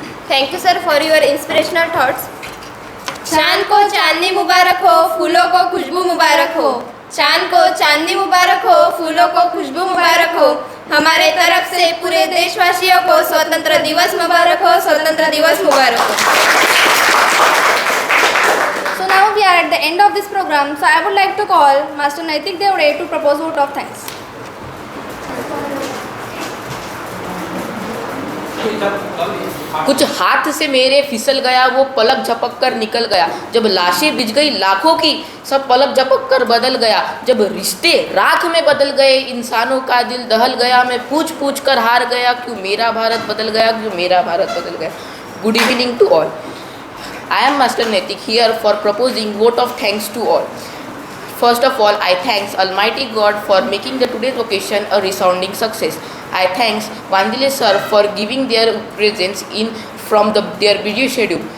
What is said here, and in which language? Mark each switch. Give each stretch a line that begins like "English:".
English: Thank you sir for your inspirational thoughts.
Hindi: चांद को चांदनी मुबारक हो, फूलों को खुशबू मुबारक हो। चांद को चांदनी मुबारक हो, फूलों को खुशबू मुबारक हो। हमारे तरफ से पूरे देशवासियों को स्वतंत्र दिवस मुबारक हो, स्वतंत्र दिवस मुबारक हो।
English: So now we are at the end of this program. So I would like to call Master Naitik Devde to propose vote of thanks.
Hindi: कुछ हाथ से मेरे फिसल गया, वो पलक झपक कर निकल गया। जब लाशें बिछ गई लाखों की, सब पलक झपक कर बदल गया। जब रिश्ते राख में बदल गए, इंसानों का दिल दहल गया। मैं पूछ पूछ कर हार गया, क्यों मेरा भारत बदल गया, क्यों मेरा भारत बदल गया।
English: Good evening to all. I am Master Naitik here for proposing vote of thanks to all. First of all, I thanks Almighty God for making the today's occasion a resounding success. I thanks Vandile sir for giving their presence in from their busy schedule.